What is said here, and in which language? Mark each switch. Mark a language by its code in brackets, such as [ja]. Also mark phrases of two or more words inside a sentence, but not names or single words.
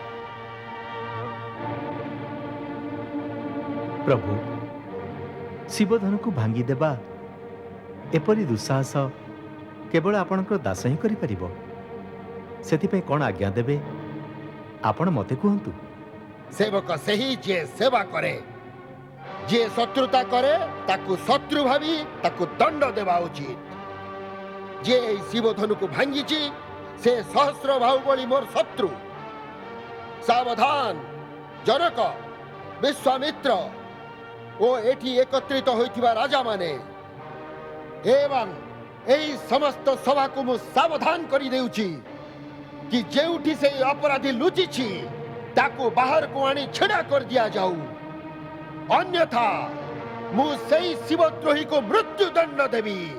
[or] ପ୍ରଭୁ ଶିବଧନୁ କୁ ଭାଙ୍ଗି ଦେବା ଏପରି ଦୁସ୍ସାହସ କେବଳ ଆପଣଙ୍କର ଦାସ ହିଁ କରି ପାରିବ। ସେଥିପାଇଁ କେଉଁ ଆଜ୍ଞା ଦେବେ ଆପଣ ମତେ କହନ୍ତୁ। ସେବକ ସେହି ଯେ ସେବା କରେ, ଯେ ଶତ୍ରୁତା କରେ ତାକୁ ଶତ୍ରୁ ଭାବି ତାକୁ ଦଣ୍ଡ ଦେବା ଉଚିତ। ଯେ ଶିବଧନୁ କୁ ଭାଙ୍ଗିଛି ସେ ସହସ୍ର ବାହୁବଳୀ ମୋର ଶତ୍ରୁ। ସାବଧାନ ଜନକ, ବିଶ୍ୱାମିତ୍ର ଓ ଏଠି ଏକତ୍ରିତ ହୋଇଥିବା ରାଜା ମାନେ ଏବଂ ଏହି ସମସ୍ତ ସଭା କୁ ମୁଁ ସାବଧାନ କରି ଦେଉଛି କି ଯେଉଁଠି ସେ ଅପରାଧୀ ଲୁଚିଛି ତାକୁ ବାହାର କୁ ଆଣି ଛଡ଼ା କରି ଦିଆ ଯାଉ। ଅନ୍ୟଥା ମୁଁ ସେହି ଶିବଦ୍ରୋହୀ କୁ ମୃତ୍ୟୁ ଦଣ୍ଡ ଦେବି।